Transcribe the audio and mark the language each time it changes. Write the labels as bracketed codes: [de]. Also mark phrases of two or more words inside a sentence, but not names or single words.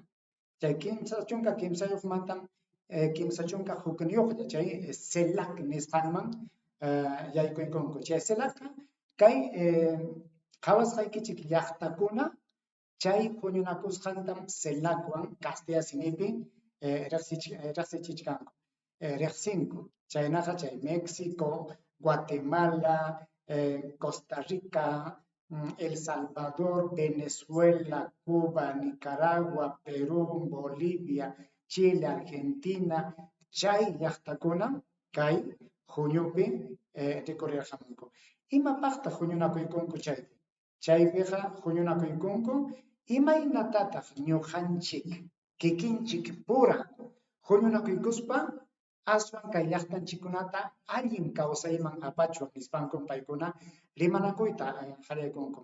[qu] Chay chunka kimsayuqmantam kimsa chunka hukniyuqlla chay CELAC nisqanman yaykuykunku. Chay CELACqa kay qhawasqaykichik llaqtakuna chay huñunakusqantam CELACwan Castillasimipi riqsichichkanku. Riqsinku. Chaynaqa chay México, Guatemala, Costa Rica, El Salvador, Venezuela, Cuba, Nicaragua, Perú, Bolivia, Chile, Argentina, chay llaqtakuna kay huñupi rikurirqamunku. Imapaqtaq huñunakuykunku chaypi. Chaypiqa huñunakuykunku imaynatataq ñuqanchik kikinchik pura huñunakuykuspa aswan kay llaqtanchikkunata allin kawsayman apachwan nispankun paykuna rimanakuyta qaraykunku.